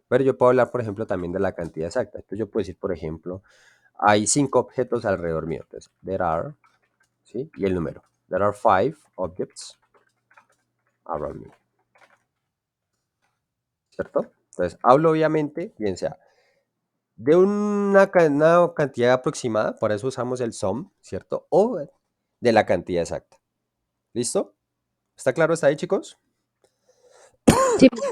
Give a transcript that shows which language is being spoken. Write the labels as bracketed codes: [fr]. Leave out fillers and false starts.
[es] Pero yo puedo hablar, por ejemplo, también de la cantidad exacta. Entonces, yo puedo decir, por ejemplo, hay 5 objetos alrededor mío. Entonces, [en] there are, [es] ¿sí? Y el número. [en] There are 5 objects around me. [es] ¿Cierto? Entonces, hablo obviamente, bien sea, de una cantidad aproximada, por eso usamos el sum, ¿cierto? O de la cantidad exacta. ¿Listo? ¿Está claro hasta ahí, chicos? Sí,